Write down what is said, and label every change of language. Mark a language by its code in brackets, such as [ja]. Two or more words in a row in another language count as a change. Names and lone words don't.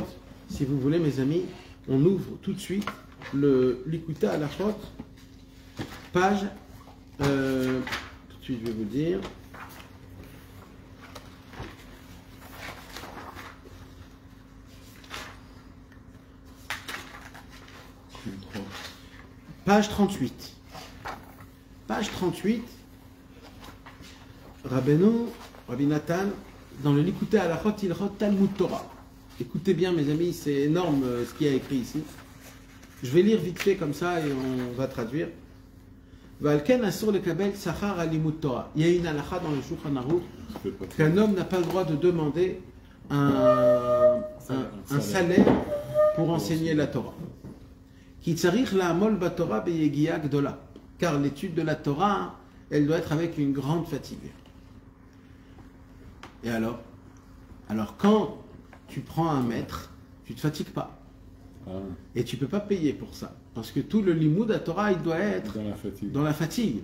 [fr] Si vous voulez, mes amis, on ouvre tout de suite le Likuta Halachot, page, tout de suite je vais vous dire, page 38. Page 38, Rabbi Nathan, dans le Likuta Halachot, il rot Talmud Torah. Écoutez bien, mes amis, c'est énorme ce qu'il y a écrit ici. Je vais lire vite fait comme ça et on va traduire. [he] ולכן אסור לקבל שכר על לימוד תורה. [fr] Il y a une halakha dans le Shulchan Aruch qu'un homme n'a pas le droit de demander un salaire pour enseigner la Torah. [he] כי צריך לעמול בתורה ביגיעה גדולה. [fr] Car l'étude de la Torah, elle doit être avec une grande fatigue. Et alors quand tu prends un maître, tu ne te fatigues pas. Et tu ne peux pas payer pour ça. Parce que tout le limoud à Torah, il doit être dans la fatigue.